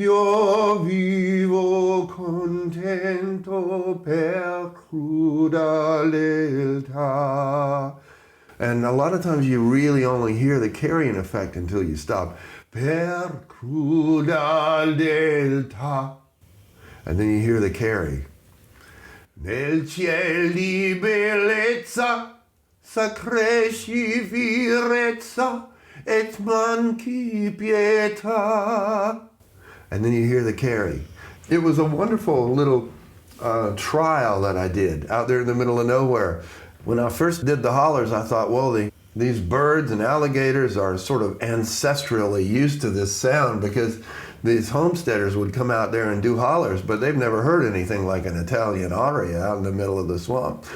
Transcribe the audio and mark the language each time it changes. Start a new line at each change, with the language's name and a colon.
Italian: Io vivo contento per cruda lealtà.
English: And a lot of times you really only hear the carrying effect until you stop.
Italian: Per cruda lealtà.
English: And then you hear the carry.
Italian: Nel ciel di bellezza s'accresci fierezza et manchi pietà.
English: And then you hear the carry. It was a wonderful little trial that I did out there in the middle of nowhere. When I first did the hollers, I thought, well, these birds and alligators are sort of ancestrally used to this sound because these homesteaders would come out there and do hollers, but they've never heard anything like an Italian aria out in the middle of the swamp.